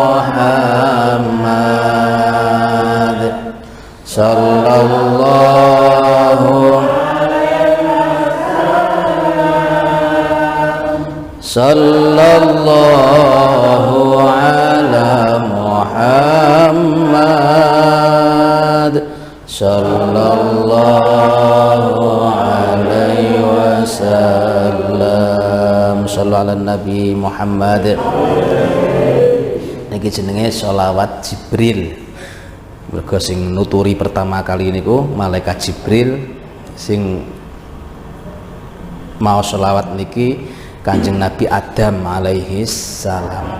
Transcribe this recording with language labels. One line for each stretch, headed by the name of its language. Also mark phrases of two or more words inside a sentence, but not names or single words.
Arabic: محمد صلى الله على محمد صلى الله عليه وسلم. صلى الله على نبي محمد.
Javanese: Niki jenenge sholawat Jibril. Mergo sing nuturi pertama kali niku malaikat Jibril, sing mau sholawat niki Kanjeng Nabi Adam
Arabic: عليه السلام.